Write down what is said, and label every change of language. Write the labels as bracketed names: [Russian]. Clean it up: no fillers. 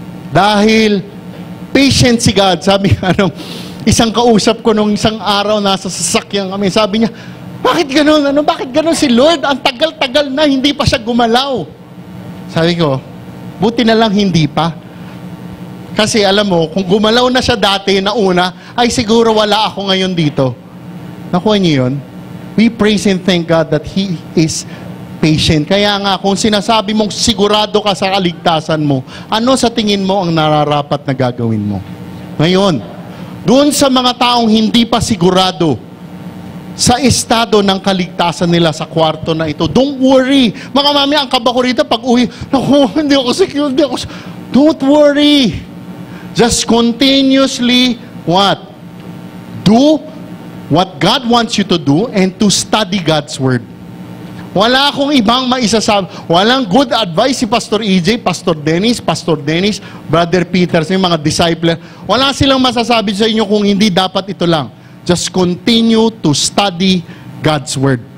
[Filipino] Dahil patient si God. Sabi isang kausap ko nung isang araw nasa sasakyan kami, sabi niya, bakit ganun? Bakit ganun si Lord? Ang tagal-tagal na, hindi pa siya gumalaw. Sabi ko, buti na lang hindi pa. Kasi alam mo, kung gumalaw na siya dati na una, ay siguro wala ako ngayon dito. Nakuha niyo yun? [English] We praise and thank God that He is patient. [Filipino] Kaya nga, kung sinasabi mong sigurado ka sa kaligtasan mo, ano sa tingin mo ang nararapat na gagawin mo? Ngayon, doon sa mga taong hindi pa sigurado sa estado ng kaligtasan nila sa kwarto na ito, [English] don't worry. [Filipino] Mga mami, ang kaba ko rito pag uwi, naku, hindi ako secure, [English] don't worry. Just continuously, what? Do what God wants you to do and to study God's Word. [Filipino] Wala akong ibang maisasabi. Walang [English] good advice [Filipino] si Pastor EJ, Pastor Dennis, Brother Peter, yung mga disciple. Wala silang masasabi sa inyo kung hindi dapat ito lang. [English] Just continue to study God's Word.